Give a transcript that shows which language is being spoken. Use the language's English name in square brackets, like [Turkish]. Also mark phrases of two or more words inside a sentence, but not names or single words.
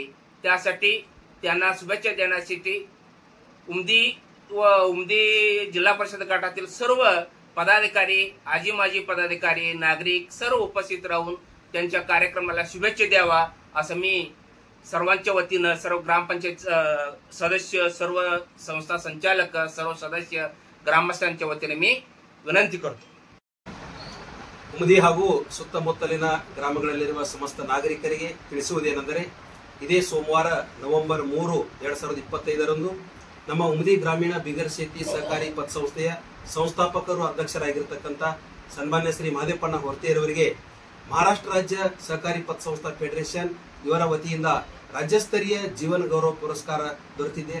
[Marathi] त्यासाठी त्यांना शुभेच्छा देण्यासाठी उमदी व उमदी जिल्हा परिषद गटातील सर्व पदाधिकारी, आजी माजी पदाधिकारी, नागरिक सर्व उपस्थित राहून त्यांच्या कार्यक्रमाला शुभेच्छा द्यावा असं मी सर्वांच्या वतीनं, सर्व ग्रामपंचायत सदस्य, सर्व संस्था संचालक, सर्व सदस्य, ग्रामस्थांच्या वतीने मी ವಿನಂತಿ करतो। [Kannada] ಉಮದಿ ಹಾಗೂ ಸುತ್ತಮುತ್ತಲಿನ ಗ್ರಾಮಗಳಲ್ಲಿರುವ ಸಮಸ್ತ ನಾಗರಿಕರಿಗೆ ತಿಳಿಸುವುದೇನೆಂದರೆ ಇದೇ ಸೋಮವಾರ ನವೆಂಬರ್ 3, 2025 ನಮ್ಮ ಉಮದಿ ಗ್ರಾಮೀಣ ಬಿಗರ್ ಶೇತಿ ಸಹಕಾರಿ ಪತಸಂಸ್ಥೆಯ ಸಂಸ್ಥಾಪಕರು ಅಧ್ಯಕ್ಷರಾಗಿರತಕ್ಕಂತ ಸನ್ಮಾನ್ಯ ಶ್ರೀ ಮಹದೇವಪ್ಪ ಹೊರ್ತಿಯವರಿಗೆ ಮಹಾರಾಷ್ಟ್ರ ರಾಜ್ಯ ಸಹಕಾರಿ ಪತಸಂಸ್ಥಾ ಫೆಡರೇಷನ್ ಇವರ ವತಿಯಿಂದ ರಾಜ್ಯಸ್ತರೀಯ ಜೀವನ ಗೌರವ ಪುರಸ್ಕಾರ ದೊರೆತಿದೆ।